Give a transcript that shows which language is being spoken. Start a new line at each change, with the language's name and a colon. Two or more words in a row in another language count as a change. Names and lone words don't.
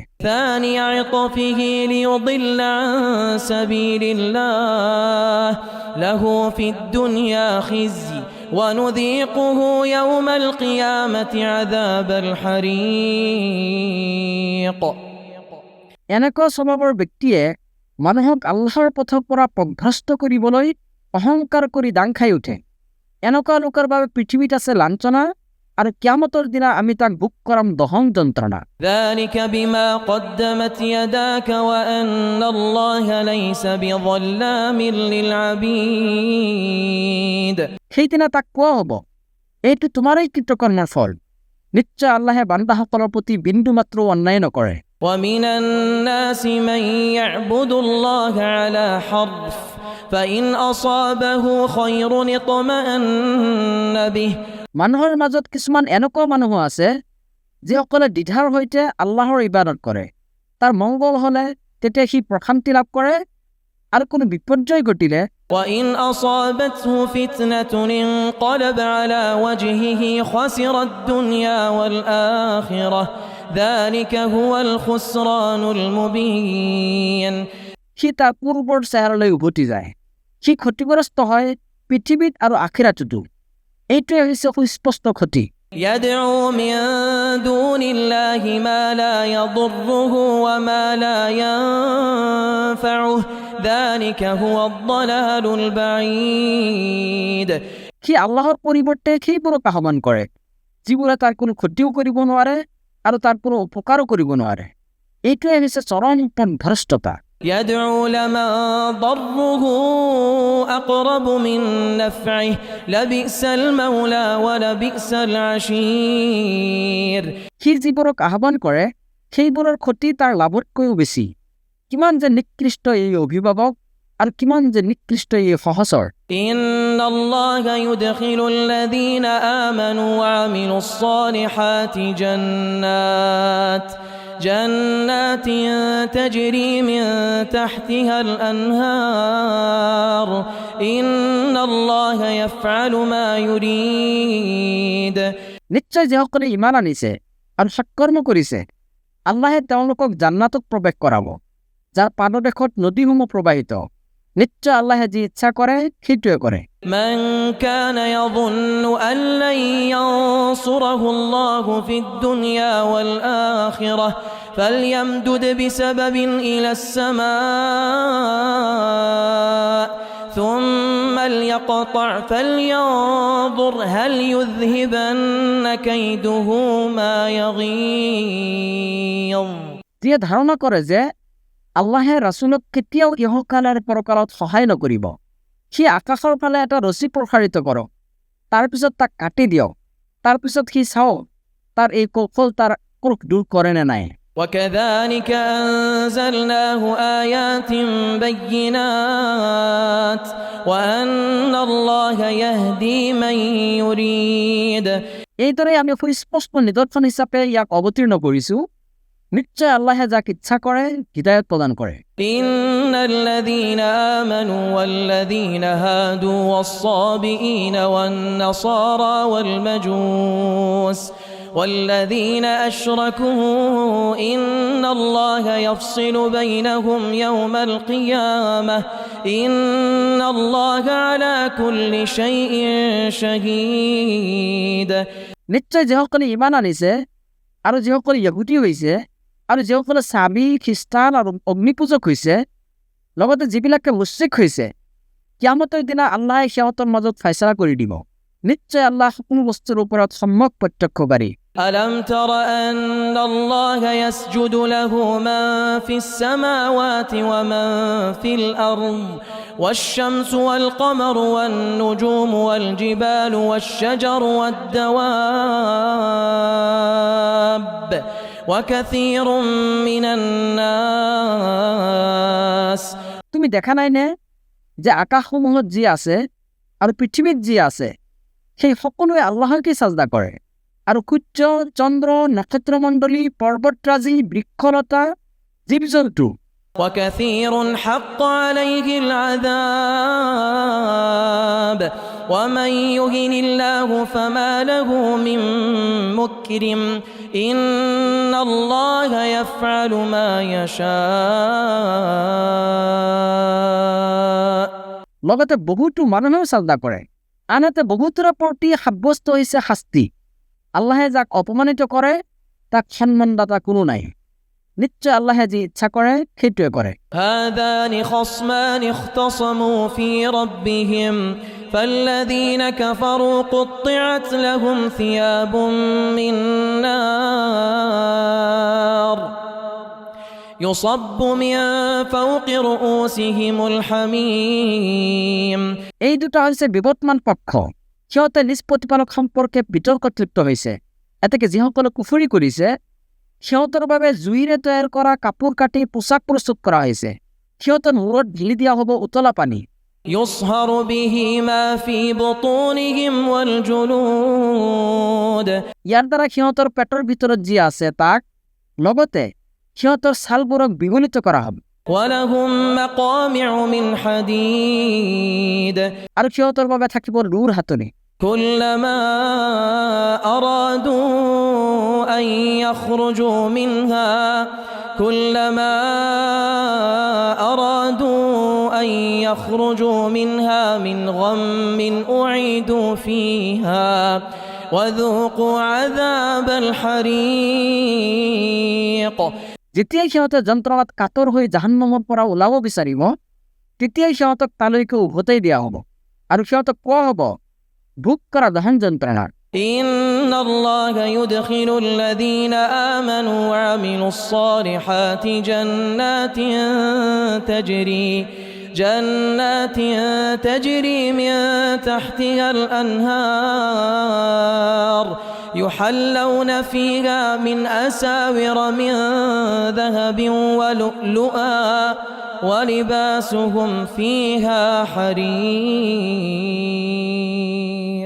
Arabic: ثاني عطفه ليضل عن سبيل الله له في الدنيا خزي ونذيقه يوم القيامة عذاب الحريق।
Assamese: এনেকুৱা স্বভাৱৰ ব্যক্তিয়ে মানুহক আল্লাহৰ পথৰ পৰা পথভ্ৰষ্ট কৰিবলৈ অহংকাৰ কৰি দাং খাই উঠে। এনেকুৱা লোকৰ বাবে পৃথিৱীত আছে লাঞ্ছনা, আৰু কিয়ামতৰ দিনা আমি তাক ভোগ কৰাম দহন যন্ত্ৰণা।
Arabic: ذلك بما قدمت يداك وأن الله ليس بظلام للعبيد।
Assamese: সেইদিনা তাক কোৱা হ'ব, এইটো তোমাৰেই কৃতকৰ্মৰ ফল। নিশ্চয় আল্লাহে বান্দাসকলৰ প্ৰতি বিন্দু মাত্ৰ অন্যায় নকৰে।
Arabic: ومن الناس من يعبد الله على حرف فإن أصابه خير اطمأن به।
Assamese: মানুহৰ মাজত কিছুমান এনেকুৱা মানুহো আছে যিসকলে দ্বিধাৰ সৈতে আল্লাহৰ ইবাদত কৰে। তাৰ মংগল হলে তেতিয়া সি প্ৰশান্তি লাভ কৰে, আৰু কোনো বিপৰ্যয় ঘটিলে
Arabic: وإن أصابته فتنة انقلب على وجهه خسر الدنيا والآخرة ذلك هو الخسران المبين।
Assamese: সি তাৰ পূৰ্বৰ চেহেৰালৈ উভতি যায়, সি ক্ষতিগ্ৰস্ত হয় পৃথিৱীত আৰু আখিৰাততো। এইটোৱে হৈছে সুস্পষ্ট ক্ষতি।
Arabic: يدعو من دون الله ما لا يضره وما لا ينفعه ذلك هو الضلال البعيد।
Assamese: সি আল্লাহৰ পৰিৱৰ্তে সেইবোৰক আহ্বান কৰে যিবোৰে তাৰ কোনো ক্ষতিও কৰিব নোৱাৰে আৰু তাৰ কোনো উপকাৰো কৰিব নোৱাৰে। এইটোৱে হৈছে চৰম পথভ্ৰষ্টতা।
Arabic: يدعو لمن ضره أقرب من نفعه لبئس المولى ولبئس العشير।
Assamese: সি যিবোৰক আহ্বান কৰে সেইবোৰৰ ক্ষতি তাৰ লাভতকৈও বেছি। কিমান যে নিকৃষ্ট এই অভিভাৱক আৰু কিমান যে নিকৃষ্ট এই সহচৰ।
Arabic: إن الله يدخل الذين آمنوا وعملوا الصالحات جنات تجري من تحتها الأنهار إن الله يفعل ما يريد।
Assamese: নিশ্চয় যিসকলে ইমান আনিছে আৰু সৎকৰ্ম কৰিছে, আল্লাহে তেওঁলোকক জান্নাতত প্ৰৱেশ কৰাব, যাৰ পাদদেশত নদীসমূহ প্ৰবাহিত। নিশ্চয় আল্লাহে যি ইচ্ছা কৰে সেইটোৱে কৰে।
Arabic: من كان يظن أن لن ينصره الله في الدنيا والآخرة فليمدد بسبب إلى السماء ثم ليقطع فلينظر هل يذهبن كيده ما يغيظ।
Assamese: যিয়ে ধাৰণা কৰে যে আল্লাহে ৰাছুলক কেতিয়াও ইহকাল আৰু পৰকালত সহায় নকৰিব, সি আকাশৰ ফালে এটা ৰছী প্ৰসাৰিত কৰক, তাৰপিছত তাক কাটি দিয়ক, তাৰপিছত সি চাওক তাৰ এই কৌশল তাৰ ক্ৰোধ দূৰ কৰে নে নাই।
Arabic: وكذلك أنزلناه آيات بينات وأن الله يهدي من يريد।
Assamese: এইদৰে আমি সুস্পষ্ট নিদৰ্শন হিচাপে ইয়াক অৱতীৰ্ণ কৰিছোঁ। নিশ্চয় আল্লাহে যাক ইচ্ছা কৰে হিদায়ত প্ৰদান কৰে।
Arabic: إن الذين آمنوا والذين هادوا والصابئين والنصارى والمجوس والذين أشركوا إن الله يفصل بينهم يوم القيامة إن الله على كل شيء شهيد।
Assamese: নিশ্চয় যিসকলে ইমান আনিছে আৰু যিসকলে ইহুদী হৈছে আৰু যিসকলে চাবি খ্ৰীষ্টান আৰু অগ্নিপূজক হৈছে, লগতে যিবিলাকে মুশ্ৰিক হৈছে, কিয়ামতৰ দিনা আল্লাহে সিহঁতৰ মাজত ফাইছলা কৰি দিব। নিশ্চয় আল্লাহ সকলো বস্তুৰ ওপৰত সম্যক প্ৰত্যক্ষকাৰী।
Arabic: ألم تر أن الله يسجد له من في السماوات ومن في الأرض والشمس والقمر والنجوم والجبال والشجر والدواب وكثير من الناس।
Assamese: তুমি দেখা নাই নে যে আকাশসমূহত যি আছে আৰু পৃথিৱীত যি আছে সেই সকলোৱে আল্লাহকে সাজদা কৰে আৰু সূৰ্য চন্দ্ৰ নক্ষত্ৰমণ্ডলী পৰ্বতৰাজি বৃক্ষলতা জীৱ-জন্তু
Arabic: وكثير حق عليه العذاب ومن يهن الله فما له من مكرم إن الله يفعل ما يشاء
Assamese: লগতে বহুতো মানুহেও সাজদা কৰে আনহাতে বহুতৰ প্ৰতি সাব্যস্ত হৈছে শাস্তি আল্লাহে যাক অপমানিত কৰে তাক সন্মানদাতা কোনো নাই নিশ্চয় আল্লাহে যি ইচ্ছা কৰে সেইটোৱে কৰে
Arabic: هذان خصمان اختصموا في ربهم فالذين كفروا قطعت لهم ثياب من نار يصب من فوق رؤوسهم الحميم
Assamese: এই দুটা হৈছে বিবদমান পক্ষ সিহঁতে নিজ প্ৰতিপালক সম্পৰ্কে বিতৰ্কত লিপ্ত হৈছে এতেকে যিসকলে কুফৰি কৰিছে সিহঁতৰ বাবে জুইৰে তৈয়াৰ কৰা কাপোৰ কাটি পোছাক প্ৰস্তুত কৰা হৈছে সিহঁতৰ মূৰত ঢিলি দিয়া হ'ব উতলা পানী
Arabic: يصهر به ما في بطونهم والجلود
Assamese: ইয়াৰ দ্বাৰা সিহঁতৰ পেটৰ ভিতৰত যি আছে তাক লগতে সিহঁতৰ ছালবোৰক বিগলিত কৰা হ'ব
Arabic: ولهم مقامع من حديد
Assamese: আৰু সিহঁতৰ বাবে থাকিব লোৰ হাতনি
Arabic: كلما أرادوا أن يخرجوا منها كلما أرادوا أن يخرجوا منها من غم أعيدوا فيها وذوقوا عذاب الحريق
Assamese: যেতিয়াই সিহঁতে যন্ত্ৰণাত কাতৰ হৈ জাহান্নামৰ পৰা ওলাব বিচাৰিব তেতিয়াই সিহঁতক তালৈকে উভতাই দিয়া হ'ব আৰু সিহঁতক কোৱা হ'ব ভোগ কৰা দহন যন্ত্ৰণাৰ
Arabic: إن الله يدخل الذين آمنوا وعملوا الصالحات جنات تجري من تحتها الأنهار يحلون فيها من أساور من ذهب ولؤلؤا ولباسهم فيها حرير